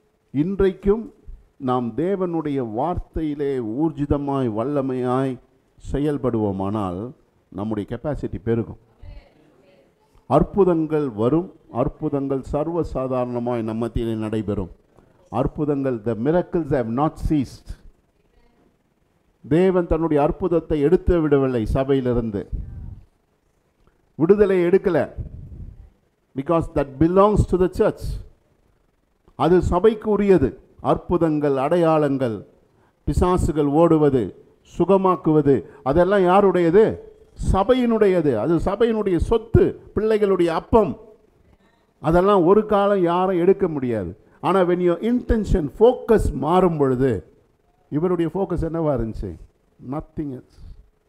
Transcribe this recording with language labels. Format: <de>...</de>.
<ta>இன்றைக்கும் நாம் தேவனுடைய வார்த்தையிலே ஊர்ஜிதமாய் வல்லமையாய் செயல்படுவோமானால் நம்முடைய கெப்பாசிட்டி பெருகும். அற்புதங்கள் வரும். அற்புதங்கள் சர்வசாதாரணமாய் நம்ம மத்தியிலே நடைபெறும்.</ta> <en>அற்புதங்கள், the miracles have not ceased.</en> <ta>தேவன் தன்னுடைய அற்புதத்தை எடுத்து விடவில்லை. சபையிலிருந்து விடுதலை எடுக்கல.</ta> <en>because that belongs to the church.</en> <ta>அது சபைக்கு உரியது. அற்புதங்கள், அடையாளங்கள், பிசாசுகள் ஓடுவது, சுகமாக்குவது, அதெல்லாம் யாருடையது? சபையினுடையது. அது சபையினுடைய சொத்து, பிள்ளைகளுடைய அப்பம். அதெல்லாம் ஒரு காலம் யாரும் எடுக்க முடியாது.</ta> <en>ஆனால் when your intention, focus</en> <ta>மாறும் பொழுது, இவருடைய ஃபோக்கஸ் என்னவா இருந்துச்சு?</ta> <en>Nothing else.</en>